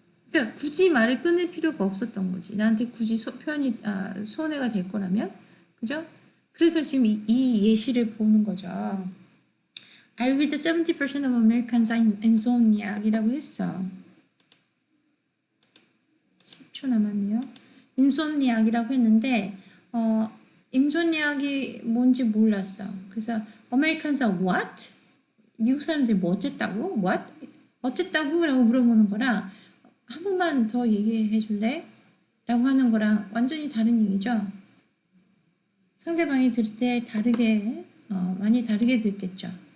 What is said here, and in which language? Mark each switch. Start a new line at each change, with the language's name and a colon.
Korean: 그러니까 굳이 말을 끊을 필요가 없었던 거지. 나한테 굳이 손해가 될 거라면. 그죠? 그래서 지금 이 예시를 보는 거죠.
English: I read 70% of Americans are insomniac
Korean: 이라고 했어. 10초 남았네요. insomniac이라고 했는데 insomniac이 뭔지 몰랐어.
English: 그래서 Americans are what?
Korean: 미국 사람들이 뭐 어쨌다고?
English: What?
Korean: 어쨌다고? 라고 물어보는 거랑 한 번만 더 얘기해 줄래? 라고 하는 거랑 완전히 다른 얘기죠. 상대방이 들을 때 많이 다르게 듣겠죠.